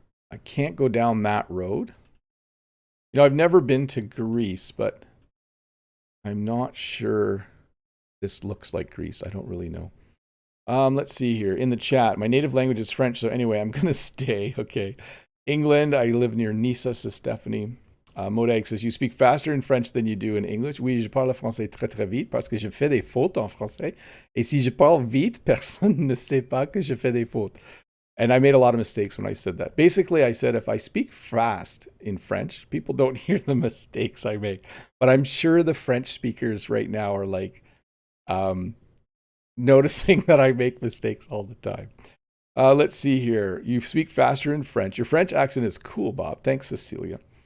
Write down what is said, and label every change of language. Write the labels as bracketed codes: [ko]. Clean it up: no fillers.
[en] I can't go down that road. You know, I've never been to Greece, but I'm not sure this looks like Greece. I don't really know. Let's see here. In the chat, my native language is French, so anyway, I'm going to stay. Okay. England, I live near Nice, says Stephanie. Modag says, you speak faster in French than you do in English. [fr] Oui, je parle français très très vite parce que je fais des fautes en français. Et si je parle vite, personne ne sait pas que je fais des fautes. [en] And I made a lot of mistakes when I said that. Basically, I said if I speak fast in French, people don't hear the mistakes I make. But I'm sure the French speakers right now are like noticing that I make mistakes all the time. Let's see here. You speak faster in French. Your French accent is cool, Bob. Thanks, Cecilia.